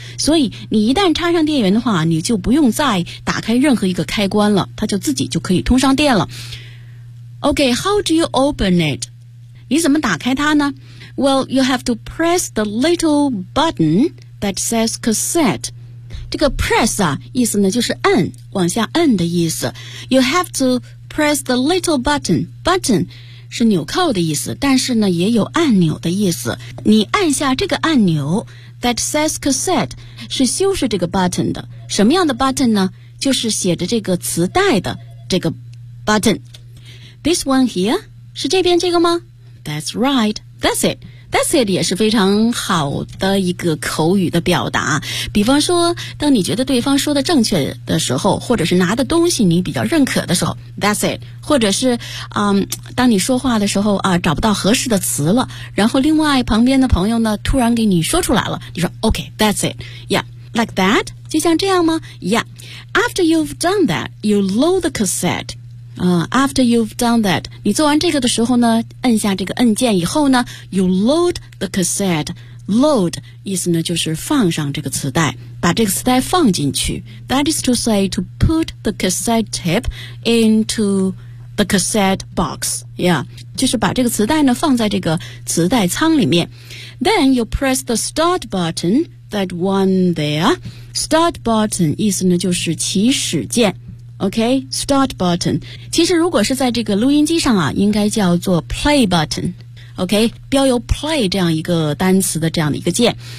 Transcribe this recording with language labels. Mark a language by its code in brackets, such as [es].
[zh] 所以你一旦插上电源的话，你就不用再打开任何一个开关了，它就自己就可以通上电了。 [en] OK, how do you open it? [zh] 你怎么打开它呢？ [en] Well, you have to press the little button that says cassette. [zh] 这个 press 啊，意思呢就是按，往下按的意思。 [en] You have to press the little button. Button [zh] 是纽扣的意思，但是呢也有按钮的意思。你按下这个按钮 [en] that says cassette [zh] 是修饰这个 button 的。什么样的 button 呢？就是写着这个磁带的这个 button. [en] This one here [zh] 是这边这个吗？ [en] That's right. That's it. [zh] That's it 也是非常好的一个口语的表达。比方说当你觉得对方说的正确的时候，或者是拿的东西你比较认可的时候， [en] That's it. [zh] 或者是当你说话的时候找不到合适的词了，然后另外旁边的朋友呢突然给你说出来了，你说 [en] OK, That's it. Yeah, like that? [zh] 就像这样吗？ [en] Yeah. After you've done that, you load the cassette. After you've done that, [zh] 你做完这个的时候呢，按下这个按键以后呢， [en] you load the cassette. [zh] Load 意思呢就是放上这个磁带，把这个磁带放进去。 [en] That is to say to put the cassette tape into the cassette box. [zh] Yeah, 就是把这个磁带呢放在这个磁带仓里面。 [en] Then you press the start button, that one there. [zh] Start button 意思呢就是起始键。 [en] OK, start button. [zh] 其实如果是在这个录音机上啊，应该叫做 play button. OK, 标有 play 这样一个单词的这样的一个键。